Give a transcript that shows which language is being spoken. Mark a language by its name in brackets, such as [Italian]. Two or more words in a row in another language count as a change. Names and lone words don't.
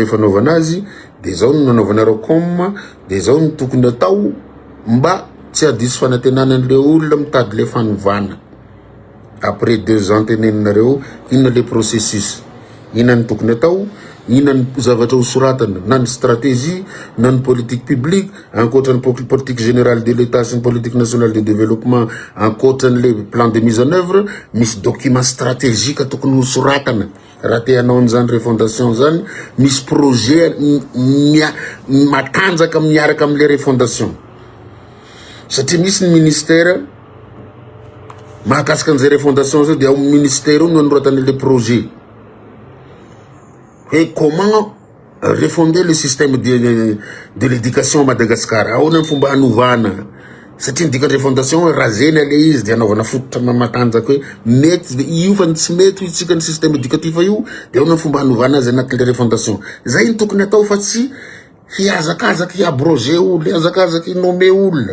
[Malagasy] fanaovana azy de zao ny nanaovanareo com de zao ny tokony atao mba tsy hadiso fanantenana an'le olona mitady le fanovana après 2 ans teneninareo inona le processus inona ny tokony atao inona ny zavatra ho soratana na ny stratégie na ny [French] politique publique [Malagasy] ankoatran'ny [French] politique générale de l'état [Malagasy] sy ny [French] politique nationale de développement [Malagasy] ankoatran'le [French] plan de mise en œuvre [Malagasy] misy [French] document stratégique [Malagasy] tokony ho soratana raha te hanao an'izany refondation zany misy projet matanjaka miaraka am'le refondation satria misy ny ministère mahakasika an'izay refondation zao de ao ministère io no anoratany le projet [French] et comment refonder le système de l'éducation à Madagascar [Malagasy] ahoana ny fomba hanovana satria dika refondation razena le izy de anaovana fototra matanjaka hoe mety io fa tsy mety itsika ny [French] système éducatif [Malagasy] io de ahoana ny fomba hanovana azy anatin'le refondation zay ny tokony atao fa tsy hiazakazaky hiabroger olo, hiazakazaky hinome olona.